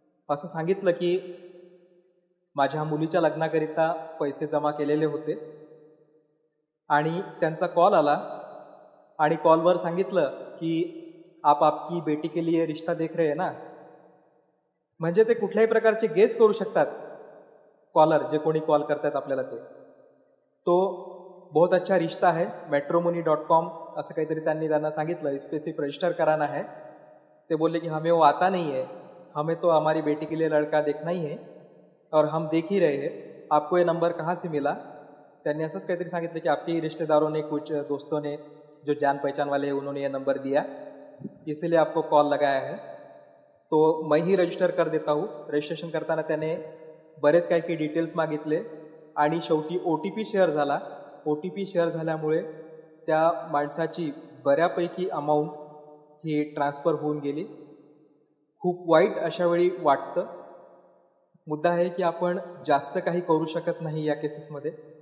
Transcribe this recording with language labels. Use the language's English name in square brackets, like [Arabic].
[Marathi] असं सांगितलं की माझ्या मुलीच्या लग्नाकरिता पैसे जमा केलेले होते आणि त्यांचा कॉल आला आणि कॉलवर सांगितलं की [Hindi] आप आपकी बेटी के लिए रिश्ता देख रहे हैं ना. [Marathi] म्हणजे ते कुठल्याही प्रकारचे गेस करू शकतात कॉलर, जे कोणी कॉल करतात आपल्याला ते. [Hindi] तो बहुत अच्छा रिश्ता है, matrimony.com [Marathi] असं काहीतरी त्यांना सांगितलं. [Hindi] इस पे सिर्फ रजिस्टर कराना है. [Marathi] ते बोलले [Hindi] कि हमें वो आता नहीं है, हमें तो हमारी बेटी के लिए लड़का देखना ही है और हम देख ही रहे हैं. आपको ये नंबर कहाँ से मिला. [Marathi] त्यांनी असंच काहीतरी सांगितलं की [Hindi] आपके रिश्तेदारों ने, कुछ दोस्तों ने जो जान पहचान वाले हैं उन्होंने ये नंबर दिया, इसीलिए आपको कॉल लगाया है. तो मैं ही रजिस्टर कर देता हूँ. [Marathi] रजिस्ट्रेशन करताना त्याने बरेच काही डिटेल्स मागितले आणि शेवटी OTP शेअर झाला. OTP शेअर झाल्यामुळे त्या माणसाची बऱ्यापैकी अमाऊंट ही ट्रान्सफर होऊन गेली. खूप वाईट अशा वेळी वाटतं. मुद्दा आहे की आपण जास्त काही करू शकत नाही या केसेसमध्ये.